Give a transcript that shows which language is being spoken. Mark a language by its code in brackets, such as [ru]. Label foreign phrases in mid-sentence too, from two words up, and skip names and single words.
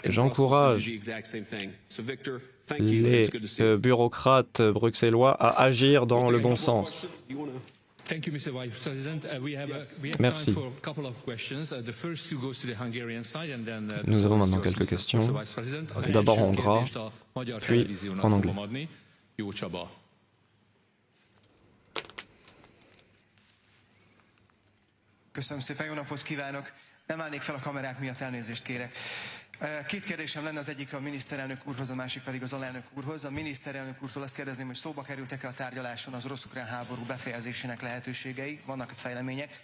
[fr] J'encourage les bureaucrates bruxellois à agir dans le bon sens. Merci. Nous avons maintenant quelques questions. D'abord en hongrois, puis en anglais. [hu] Köszönöm szépen, jó napot kívánok! Nem állnék fel a kamerák miatt, elnézést kérek. Két kérdésem lenne, az egyik a miniszterelnök úrhoz, a másik pedig az alelnök úrhoz. A miniszterelnök úrtól azt kérdezném, hogy szóba kerültek-e a tárgyaláson az orosz-ukrán háború befejezésének lehetőségei, vannak fejlemények.